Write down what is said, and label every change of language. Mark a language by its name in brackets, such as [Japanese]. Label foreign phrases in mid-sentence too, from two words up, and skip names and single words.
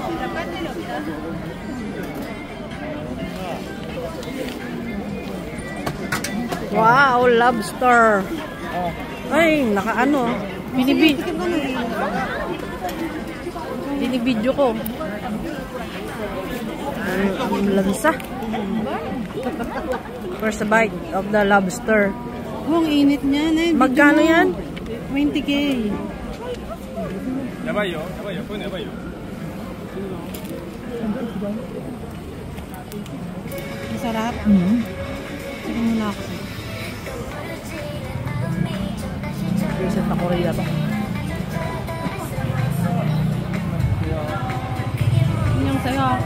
[English] Wow, lobster. [Filipino] Ay, nakaano. Binibidyo ko. Ang lansa. [English] First bite of the lobster. [Filipino] Ang init niya. Magkano yan? 20K. [Korean] 야바이요. 야바이요. 그건 야바이요. [Filipino] Masarap. Sige muna ako. Present na Korea ba? Yung sayo.